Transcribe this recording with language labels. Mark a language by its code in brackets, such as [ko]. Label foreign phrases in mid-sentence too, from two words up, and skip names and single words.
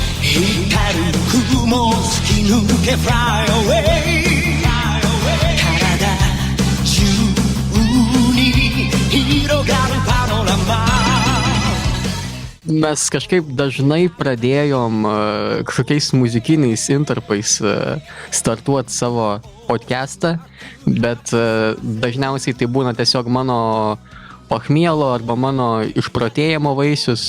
[ja] 光る雲突き抜け [en] Fly away [ja] 体中に広がるパノラマ。 [lt] Mes kažkaip dažnai pradėjom kažkokiais muzikiniais intarpais startuoti savo podcastą, bet dažniausiai tai būna tiesiog mano pachmielo arba mano išprotėjimo vaisius.